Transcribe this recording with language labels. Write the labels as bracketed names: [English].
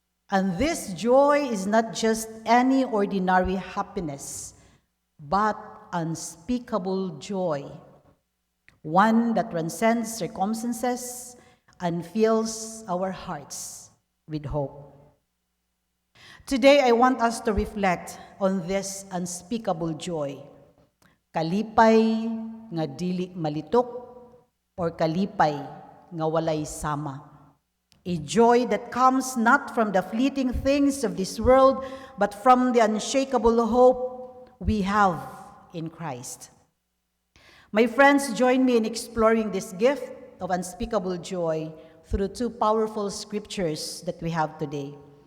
[English] And this joy is not just any ordinary happiness, but unspeakable joy, one that transcends circumstances and fills our hearts with hope. Today, I want us to reflect on this unspeakable joy. [Cebuano] Kalipay nga dili malitok or kalipay nga walay sama. [English] A joy that comes not from the fleeting things of this world, but from the unshakable hope we have in Christ. My friends, join me in exploring this gift of unspeakable joy through two powerful scriptures that we have today.